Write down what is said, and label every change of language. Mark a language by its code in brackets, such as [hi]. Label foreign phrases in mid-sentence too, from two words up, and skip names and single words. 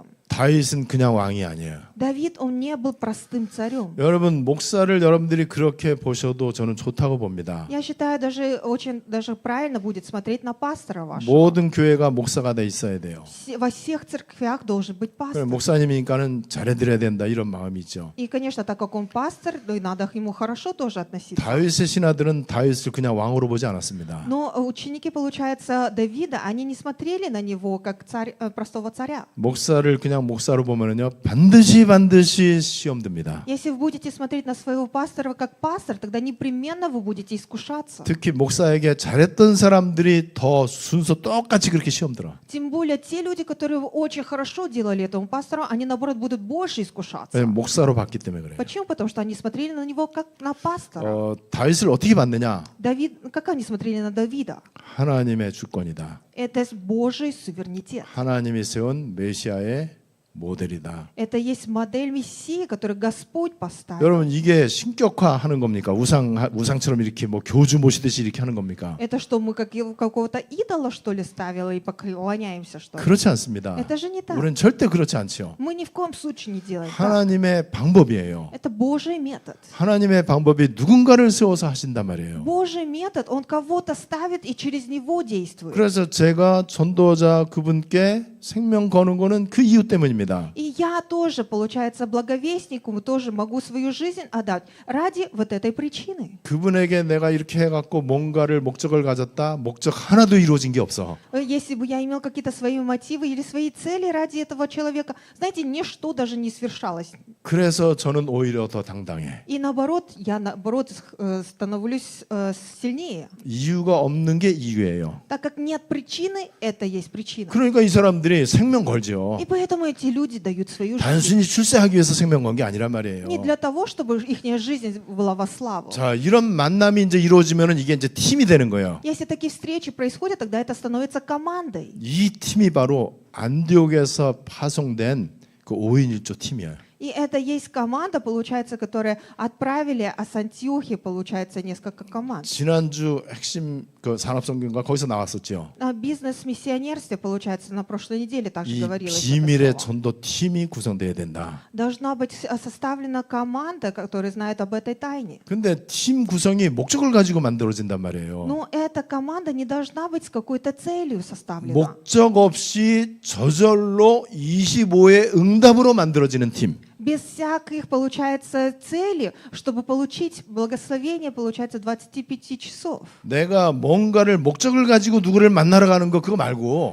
[ko] 다윗은 그냥 왕이 아니에요. [ru] Давид, он не был простым царем. [ko] 여러분 목사를 여러분들이 그렇게 보셔도 저는 좋다고 봅니다. [ru] Я считаю, даже правильно будет смотреть на пастора вашего. [ko] 모든 교회가 목사가 돼 있어야 돼요. [ru] Во всех церквях должен быть пастор. [ko] 목사님이니까는 잘해드려야 된다 이런 마음이 있죠. [ru] И, конечно, так как он пастор, то и надо к ему хорошо тоже относиться. [ko] 다윗의 신하들은 다윗을 그냥 왕으로 보지 않았습니다. [ru] Но ученики, получается, Давида, они не смотрели на него как простого царя. [ko] 목사를 그냥 목사로 보면은요 반드시 시험 듭니다. [ru] Если вы будете смотреть на своего пастора как пастор, тогда непременно вы будете искушаться. [ko] 특히 목사에게 잘했던 사람들이 더 순서 똑같이 그렇게 시험 들어. [ru] Тем более те люди, которые очень хорошо делали этому пастору, они наоборот будут больше искушаться. [ko] 목사로 봤기 때문에 그래요. [ru] Почему? Потому что они смотрели на него как на пастора. [ko] 다윗을 어떻게 봤느냐? [ru] Как они смотрели на Давида? [ko] 하나님의 주권이다. [ru] Это Божий суверенитет. [ko] 하나님이 세운 메시아의 모델이다. [ru] Это есть модель Мессии, которую Господь поставил. [ko] 여러분 이게 신격화하는 겁니까? 우상처럼 이렇게 뭐 교주 모시듯이 이렇게 하는 겁니까? [ru] Это что, мы как какого-то идола, что ли, ставила и поклоняемся, что ли? [ko] 그렇지 않습니다. [ru] Это же не так. [ko] 우리는 절대 그렇지 않죠. [ru] Мы ни в коем случае не делаем так. [ko] 하나님의 방법이에요. [ru] Это Божий метод. [ko] 하나님의 방법이 누군가를 세워서 하신단 말이에요. [ru] Божий метод, он кого-то ставит и через него действует. [ko] 그래서 제가 전도자 그분께 생명 거는 거는 그 이유 때문입니다. [ru] И я тоже, получается, благовестнику тоже могу свою жизнь отдать ради вот этой причины. [ko] 그분에게 내가 이렇게 해갖고 뭔가를 목적을 가졌다. 목적 하나도 이루어진 게 없어. [ru] Если бы я имел какие-то свои мотивы или свои цели ради этого человека, знаете, ничто даже не свершалось. [ko] 그래서 저는 오히려 더 당당해. [ru] И наоборот, я становлюсь сильнее. [ko] 이유가 없는 게 이유예요. [ru] Так как нет причины, это есть причина. [ko] 그러니까 이 사람들이 생명 걸죠. [ru] И поэтому эти люди дают свою жизнь. [ko] 단순히 출세하기 위해서 생명 건 게 아니란 말이에요. [ru] Не для того, чтобы их жизнь была во славу. [ko] 자, 이런 만남이 이제 이루어지면은 이게 이제 팀이 되는 거예요. [ru] Если такие встречи происходят, тогда это становится командой. [ko] 이 팀이 바로 안디옥에서 파송된 그 5인 1조 팀이에요. [ru] И это есть команда, получается, которая отправили, а с Антиохии, получается, несколько команд. [ko] 지난주 핵심 그 산업성경과 거기서 나왔었죠. [ru] На бизнес-миссионерстве, получается, на прошлой неделе также [ko] 이 [ru] говорилось [ko] 비밀의 [ru] это слово. [ko] 전도 팀이 구성돼야 된다. [ru] Должна быть составлена команда, которая знает об этой тайне. [ko] 근데 팀 구성이 목적을 가지고 만들어진단 말이에요. [ru] Но эта команда не должна быть с какой-то целью составлена. [ko] 목적 없이 저절로 25의 응답으로 만들어지는 팀. [ru] без всяких, получается, целей, чтобы получить благословение, получается, 25 часов. [ko] 내가 뭔가를 목적을 가지고 누구를 만나러 가는 거 그거 말고